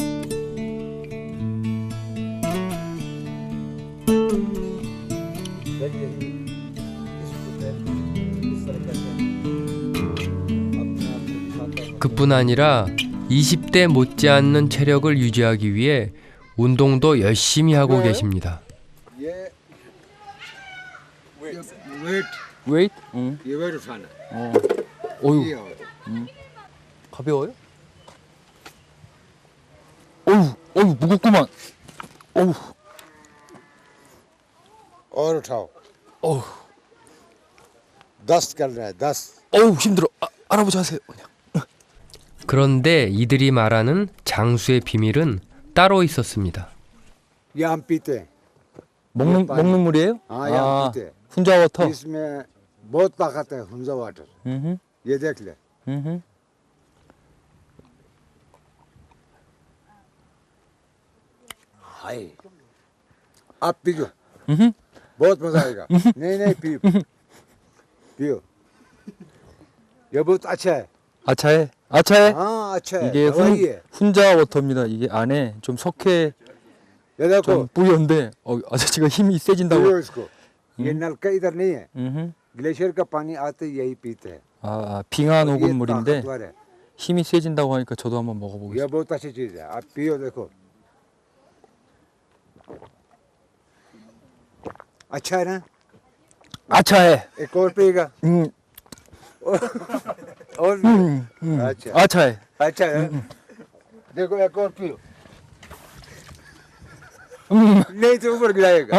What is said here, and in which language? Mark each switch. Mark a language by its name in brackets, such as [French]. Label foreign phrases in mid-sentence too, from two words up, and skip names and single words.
[Korean] 그뿐 아니라 20대 못지않는 체력을 유지하기 위해 운동도 열심히 하고 계십니다. 웨이트? [Hindi] ये वेट उठाना [Korean] 어휴 가벼워요? 어휴 무겁구만. 어휴 [Hindi] और उठाओ [Korean] 어휴 [Hindi] 10 कर रहा है 10 [Korean] 어휴 힘들어. 할아버지 하세요. 그냥. 그런데 이들이 말하는 장수의 비밀은 따로 있었습니다. [Hindi] ये हम पीते हैं [Korean] 먹는 물이에요? [Hindi] हाँ ये हम पीते हैं [Korean] 훈자 워터. [Hindi] इसमें बहुत ताकत है हुंजा वाटर ये देख ले हाय आप पीजो बहुत मजा आएगा नहीं नहीं पियो पियो ये बहुत अच्छा है अच्छा है? अच्छा है? हाँ अच्छा है [Korean] 이게 [Hindi] दवाई है [Korean] 훈자 워터입니다. 이게 안에 좀 석회 [Hindi] ये देखो [Korean] 좀 뿌연데 아저씨가 힘이 [Hindi] पियो [Korean] 세진다고. [Hindi] इसको ये नलका इधर नहीं है ग्लेशियर का पानी आते यही पीते हैं [Korean] 빙하 [Hindi] ये [Korean] 녹은 물인데 [Hindi] ताकतवर है [Korean] 힘이 세진다고 하니까 저도 한번 [Hindi] ये [Korean] 먹어보겠습니다. [Hindi] बहुत अच्छी चीज है आप पियो देखो अच्छा है ना? अच्छा है। एक और पिएगा? और अच्छा अच्छा है। अच्छा है। देखो एक और पियो। नहीं तो ऊपर गिराएगा।